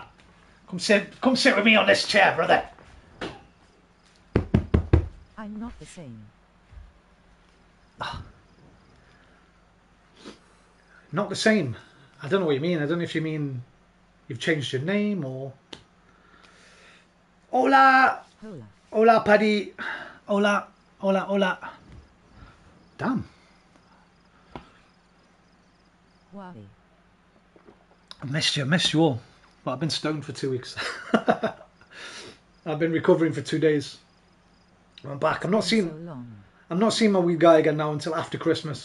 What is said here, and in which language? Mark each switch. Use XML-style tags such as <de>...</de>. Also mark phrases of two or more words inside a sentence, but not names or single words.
<en>Come sit with me on this chair, brother. I'm not the same. Not the same. I don't know what you mean. I don't know if you mean you've changed your name or... Hola! Hola. Hola, Paddy. Hola. Hola, hola. Damn. Why? I missed you all. But I've been stoned for 2 weeks. I've been recovering for 2 days. I'm back. I'm not seeing my wee guy again now until after Christmas.</en>